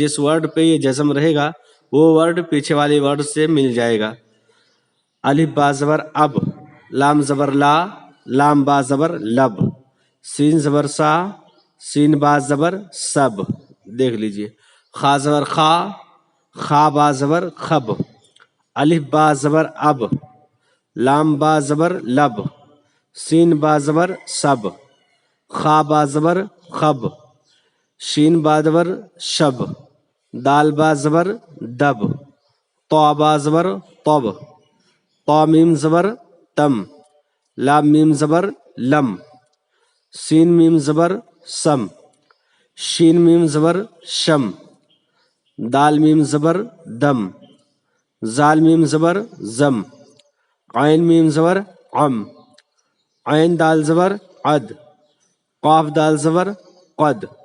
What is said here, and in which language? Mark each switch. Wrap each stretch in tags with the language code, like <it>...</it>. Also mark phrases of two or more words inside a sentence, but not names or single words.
<ur>جس ورڈ پہ یہ جزم رہے گا وہ ورڈ پیچھے والے ورڈ سے مل جائے گا۔ الف با زبر اب، لام زبر لا، لام با زبر لب، سین زبر سا، سین با زبر سب، دیکھ لیجئے۔ خا زبر خا، خا با زبر خب، الف با زبر اب، لام با زبر لب، سین با زبر سب، خا با زبر خب، شین با زبر شب، دال با زبر دب، طا با زبر طب، طا میم زبر تم، لام میم زبر لم، سین میم زبر سم، شین میم زبر شم، دال میم زبر دم، زال میم زبر زم، عین میم زبر عم، عین دال زبر عد، قاف دال زبر قد،</ur>